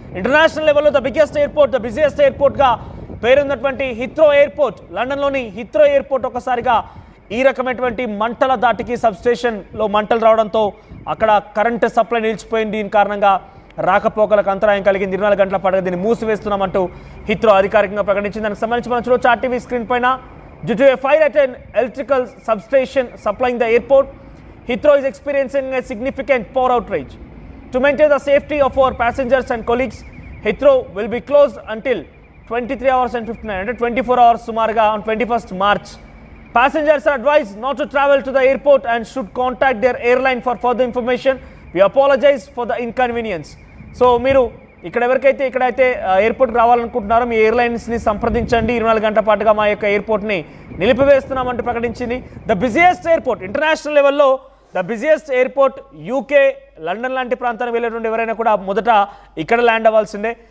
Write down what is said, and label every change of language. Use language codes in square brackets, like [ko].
[te] International లెవెల్లో the biggest airport, the busiest ఎయిర్పోర్ట్గా పేరున్నటువంటి హిత్రో airport, లండన్లోని హిత్రో airport ఒక్కసారిగా ఈ రకమైనటువంటి మంటల దాటికి సబ్స్టేషన్లో మంటలు రావడంతో అక్కడ కరెంటు సప్లై నిలిచిపోయింది. దీని కారణంగా రాకపోకలకు అంతరాయం కలిగింది. 24 గంటల పాటుగా దీన్ని మూసివేస్తున్నామంటూ హిత్రో అధికారికంగా ప్రకటించింది. దానికి సంబంధించి మనం చూడొచ్చు ఆర్టీవీ స్క్రీన్ పైన. [en] Due to a fire at an electrical substation supplying the airport, Heathrow is experiencing a significant power outage. To maintain the safety of our passengers and colleagues, Heathrow will be closed until 23 hours and 59 అంటే 24 hours సుమారుగా on 21st March. Passengers are advised not to travel to the airport and should contact their airline for further information. We apologize for the inconvenience. [te] So మీరు ఎవరికైతే ఇక్కడైతే ఎయిర్పోర్ట్కి రావాలనుకుంటున్నారో మీ ఎయిర్లైన్స్ని సంప్రదించండి. 24 గంటల పాటుగా మా యొక్క ఎయిర్పోర్ట్ని నిలిపివేస్తున్నామంటూ ప్రకటించింది. ద బిజియెస్ట్ ఎయిర్పోర్ట్ ఇంటర్నేషనల్ లెవెల్లో the busiest airport UK, London లాంటి ప్రాంతానికి వెళ్ళేటువంటి ఎవరైనా కూడా మొదట ఇక్కడ ల్యాండ్ అవ్వాల్సిందే.